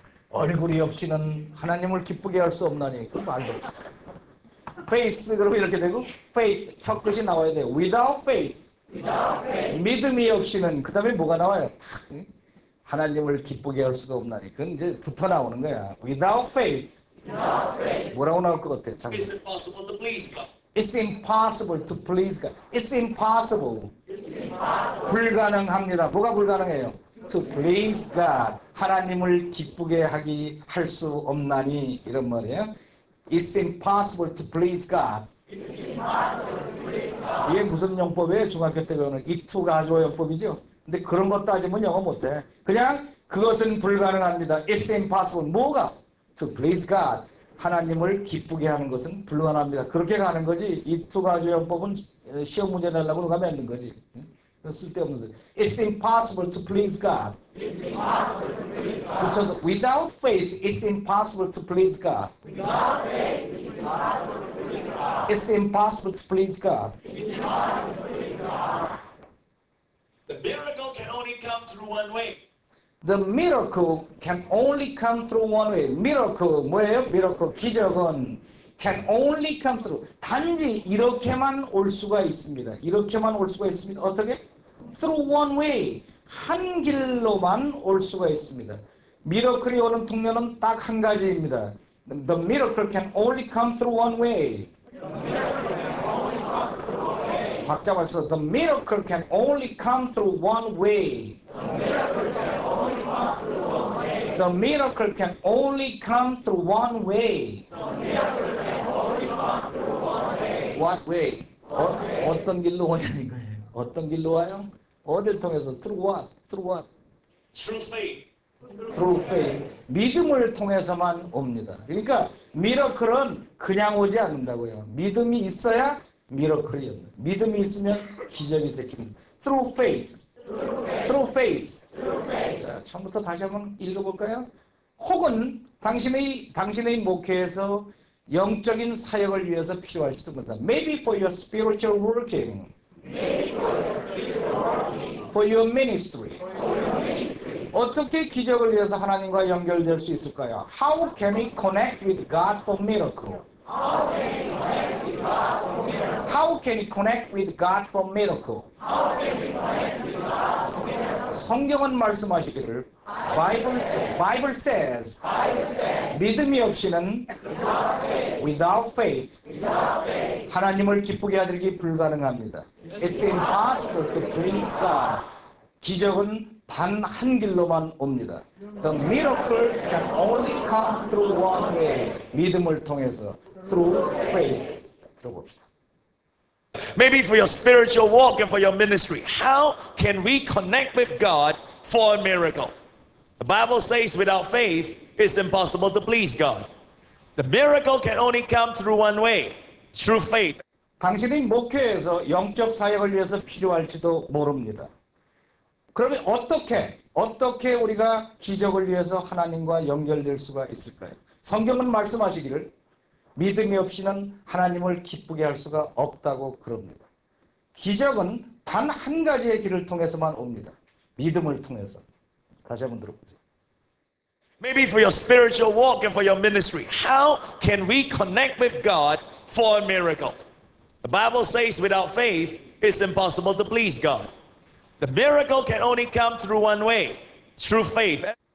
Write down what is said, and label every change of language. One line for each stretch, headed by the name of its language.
Korean: 얼굴이 없이는 하나님을 기쁘게 할 수 없나니. 그럼 말도. face 그러면 이렇게 되고 faith 혀끝이 나와야 돼요.
English: without faith.
Korean: 믿음이 없이는 그 다음에 뭐가 나와요? 하나님을 기쁘게 할 수가 없나니. 그건 이제 붙어 나오는 거야.
English: without faith.
Korean: 뭐라고 나올 것 같아?
English: it's impossible to please God. It's impossible to please God. It's impossible.
Korean: 불가능합니다. 뭐가 불가능해요?
English: To please God.
Korean: 하나님을 기쁘게 할 수 없나니 이런 말이에요.
English: It's impossible to please God.
Korean: 이게 무슨 용법이에요? 중학교 때 배우는 이투 가조 용법이죠. 근데 그런 거 따지면 영어 못해. 그냥 그것은 불가능합니다.
English: It's impossible.
Korean: 뭐가?
English: To please God.
Korean: 하나님을 기쁘게 하는 것은 불가능합니다. 그렇게 가는 거지. 이투 가조 용법은 시험 문제 내려고 누가 만든 거지. 쓸데없는 소리.
English: It's impossible to please God.
Korean: 붙여서
English: without faith, it's impossible to please God. It's impossible to please God. The miracle can only come through one way. The miracle can only come through one way. miracle
Korean: 뭐예요?
English: miracle
Korean: 기적은
English: can only come through.
Korean: 단지 이렇게만 올 수가 있습니다. 이렇게만 올 수가 있습니다. 어떻게?
English: Through one way.
Korean: 한 길로만 올 수가 있습니다. 미러클이 오는 통로는 딱 한 가지입니다.
English: The miracle can only come through one way.
Korean: 박자 말씀.
English: The miracle can only come through one way. The miracle can only come through one way. What way?
Korean: 어떤 길로 오냐는 거예요. 어떤 길로 와요? 어딜 통해서?
English: Through what? Through what? Through faith. Through faith.
Korean: 믿음을 통해서만 옵니다. 그러니까 미러클은 그냥 오지 않는다고요. 믿음이 있어야 미러클이 옵니다. 믿음이 있으면 기적이 생깁니다.
English: Through faith. Through faith.
Korean: 자, 처음부터 다시 한번 읽어볼까요? 혹은 당신의 목회에서 영적인 사역을 위해서 필요할지도 모른다.
English: Maybe for your spiritual working. For your ministry.
Korean: 어떻게 기적을 위해서 하나님과 연결될 수 있을까요?
English: How can we connect with God for miracle? How can we connect with God for miracle?
Korean: 성경은 말씀하시기를
English: Bible says
Korean: 믿음이 없이는
English: without faith
Korean: 하나님을 기쁘게 하기 불가능합니다.
English: It's impossible to please God.
Korean: 기적은 단 한 길로만 옵니다.
English: The miracle can only come through one way.
Korean: 믿음을 통해서
English: through faith.
Korean: 들어봅시다.
English: Maybe for your spiritual walk and for your ministry. How can we connect with God for a miracle? The Bible says without faith, it's impossible to please God. The miracle can only come through one way, through faith.
Korean: 당신의 목회에서 영적 사역을 위해서 필요할지도 모릅니다. 그러면 어떻게 우리가 기적을 위해서 하나님과 연결될 수가 있을까요? 성경은 말씀하시기를 믿음이 없이는 하나님을 기쁘게 할 수가 없다고 그럽니다. 기적은 단 한 가지의 길을 통해서만 옵니다. 믿음을 통해서. 다시 한번 들어보세요.
English: Maybe for your spiritual walk and for your ministry. How can we connect with God for a miracle? The Bible says without faith, it's impossible to please God. The miracle can only come through one way, through faith.